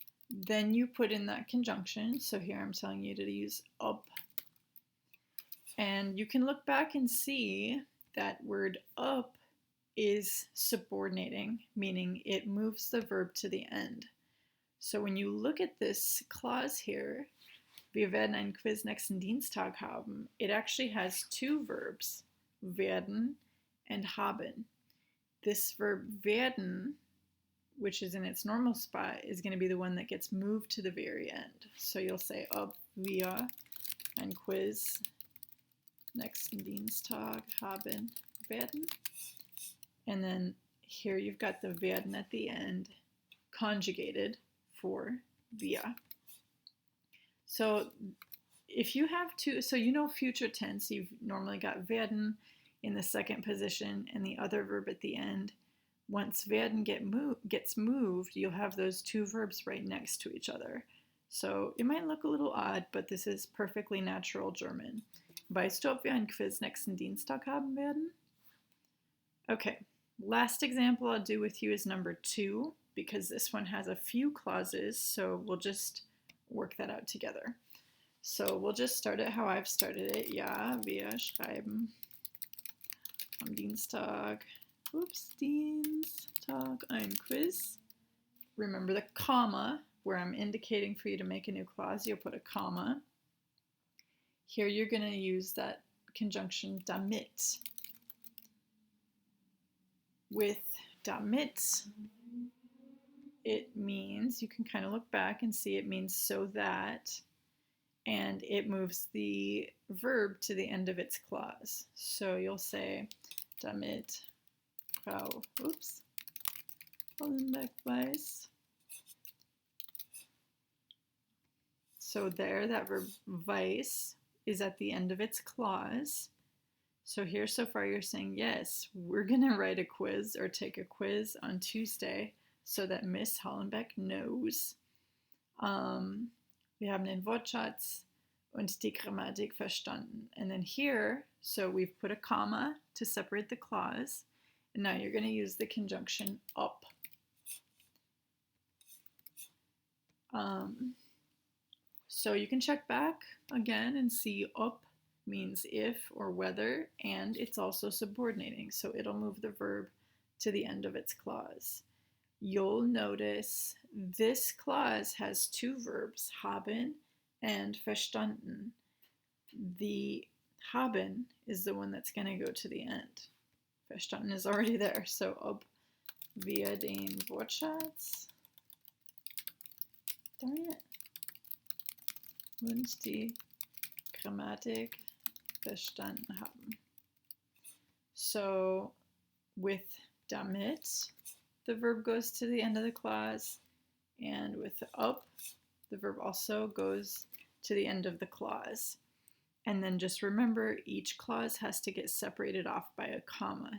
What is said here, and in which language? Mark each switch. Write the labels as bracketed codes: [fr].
[en] Then you put in that conjunction. So here I'm telling you to use ob. And you can look back and see that word ob is subordinating, meaning it moves the verb to the end. So when you look at this clause here, [de] wir werden ein Quiz nächsten Dienstag haben, [en] it actually has two verbs, werden and haben. This verb werden, which is in its normal spot, is going to be the one that gets moved to the very end. So you'll say, [de] ob wir ein Quiz nächsten Dienstag haben werden. [en] And then here you've got the werden at the end, conjugated for wir. So if you have two, so you know future tense, you've normally got werden in the second position and the other verb at the end. Once werden gets moved, you'll have those two verbs right next to each other. So it might look a little odd, but this is perfectly natural German. [de] Weißt du, ob wir ein Quiz nächsten Dienstag haben werden? [en] Okay, last example I'll do with you is number 2, because this one has a few clauses, so we'll just work that out together. So we'll just start it how I've started it. [de] Ja, wir schreiben am Dienstag, Dienstag ein Quiz. [en] Remember the comma, where I'm indicating for you to make a new clause, you'll put a comma. Here you're going to use that conjunction damit. With damit, it means, you can kind of look back and see it means so that, and it moves the verb to the end of its clause. So you'll say, [de] damit Frau, Hollenbeck weiß. [en] So there, that verb weiß is at the end of its clause. So here so far you're saying, yes, we're going to write a quiz or take a quiz on Tuesday so that Miss Hollenbeck knows. [de] Wir haben den Wortschatz und die Grammatik verstanden. [en] And then here, so we've put a comma to separate the clause. And now you're going to use the conjunction ob. So you can check back again and see ob means if or whether, and it's also subordinating, so it'll move the verb to the end of its clause. You'll notice this clause has two verbs, haben and verstanden. The haben is the one that's going to go to the end. [de] Verstanden [en] is already there, so [de] ob wir den Wortschatz, [en] darn it, [de] und die Grammatik verstanden haben. [en] So with damit, the verb goes to the end of the clause, and with ob, the verb also goes to the end of the clause. And then just remember each clause has to get separated off by a comma.